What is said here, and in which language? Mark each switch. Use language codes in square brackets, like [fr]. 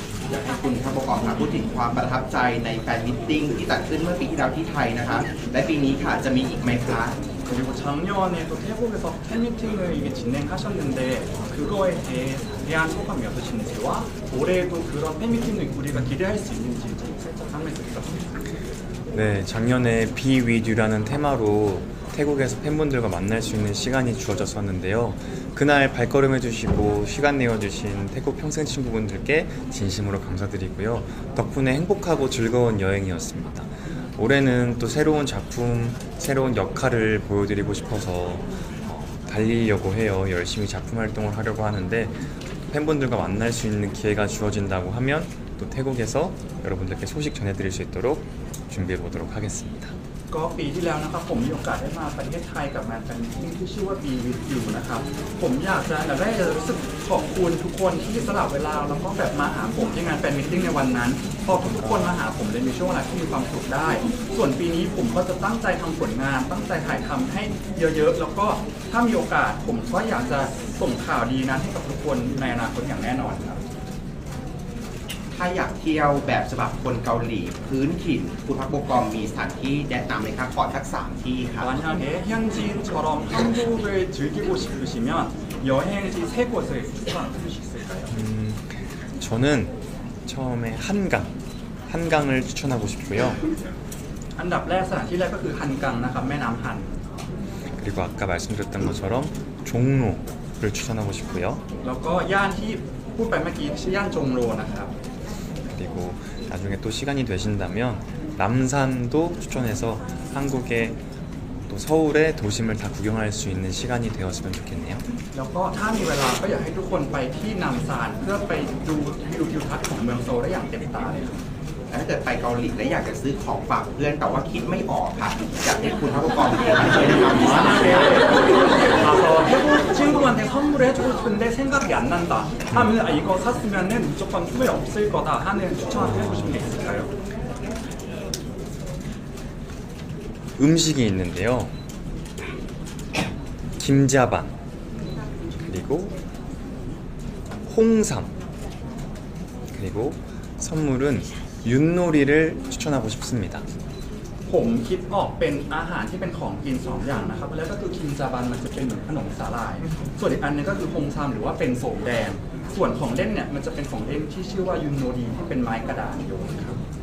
[th] อยากให้คุณพระประกอบค่ะพูดถึงความประทับใจในแฟนมิตติ้งที่จัดขึ้นเมื่อปีที่แล้วที่ไทยนะคะและปีนี้ค่ะจะมีอีกไหมคะ [ko] 그리고 작년에 또 태국에서 팬미팅을 이게 진행하셨는데 그거에 대한 소감이 어떠신지와 올해도 그런 팬미팅을 우리가 기대할 수 있는지 살짝 설명해 주세요. 네, 작년에 Be With You라는 테마로 태국에서 팬분들과 만날 수 있는 시간이 주어졌었는데요. 그날 발걸음해 주시고 시간 내어 주신 태국 평생 친구분들께 진심으로 감사드리고요. 덕분에 행복하고 즐거운 여행이었습니다. 올해는 또 새로운 작품, 새로운 역할을 보여드리고 싶어서 달리려고 해요. 열심히 작품 활동을 하려고 하는데 팬분들과 만날 수 있는 기회가 주어진다고 하면 또 태국에서 여러분들께 소식 전해드릴 수 있도록 준비해 보도록 하겠습니다. [th] ก็ปีที่แล้วนะครับผมมีโอกาสได้มาประเทศไทยกับงานแฟนมิตติ้งที่ชื่อว่า Be With You นะครับผมอยากจะได้รู้สึกขอบคุณทุกคนที่สละเวลาแล้วก็แบบมาหาผมที่งานแฟนมิตติ้งในวันนั้นพอทุกคนมาหาผมเลยมีช่วงเวลาที่มีความสุขได้ ส่วนปีนี้ผมก็จะตั้งใจทำผลงานตั้งใจถ่ายทำให้เยอะๆแล้วก็ถ้ามีโอกาสผมก็อยากจะส่งข่าวดีนั้นให้กับทุกคนในอนาคตอย่างแน่นอนครับ ถ้าอยากเที่ยวแบบฉบับคนเกาหลีพื้นถิ่นคุณพักโบกอมมีสถานที่แนะนำเลยครับขอทัก3ที่ครับ [ko] 만약에 현지인처럼 한국을 즐기고 싶으시면 여행지 3곳을 추천해 주실 수 있을까요? 저는 처음에 한강을 추천하고 싶고요. [th] อันดับแรกสถานที่แรกก็คือฮันกังนะครับแม่น้ำฮัน [ko] 그리고 아까 말씀드렸던 것처럼 종로를 추천하고 싶고요. [th] แล้วก็ย่านที่พูดไปเมื่อกี้ชื่อย่านจงโรนะครับ [ko] 그리고 나중에 또 시간이 되신다면 남산도 추천해서 한국의 또 서울의 도심을 다 구경할 수 있는 시간이 되었으면 좋겠네요. [th] แล้วก็ถ้ามีเวลาก็อยากให้ทุกคนไปที่นามซานเพื่อไปดูวิวทิวทัศน์ของเมืองโซลได้อย่างเต็มตาเลยครับ ถ้าเกิดไปเกาหลีและอยากจะซื้อของฝากเพื่อนแต่ว่าคิดไม่ออกค่ะอยากให้คุณพระปกครองช่วยแนะนำ [ko] 만약에 가서 태국 친구한테 선물을 해주고 싶은데 생각이 안 난다 하면 아, 이거 샀으면은 무조건 후회 없을 거다 하는 추천을 해주시는 게 있을까요? 음식이 있는데요. 김자반 그리고 홍삼 그리고 선물은 윷놀이를 추천하고 싶습니다. [th] ผมคิดออกเป็นอาหารที่เป็นของกินสองอย่างนะครับแล้วก็คือคิมจาบันมันจะเป็นเหมือนขนมสาหร่าย ส่วนอีกอันนึงก็คือฮงซามหรือว่าเป็นโสมแดง ส่วนของเล่นเนี่ยมันจะเป็นของเล่นที่ชื่อว่ายุนโนดีที่เป็นไม้กระดานโยนครับ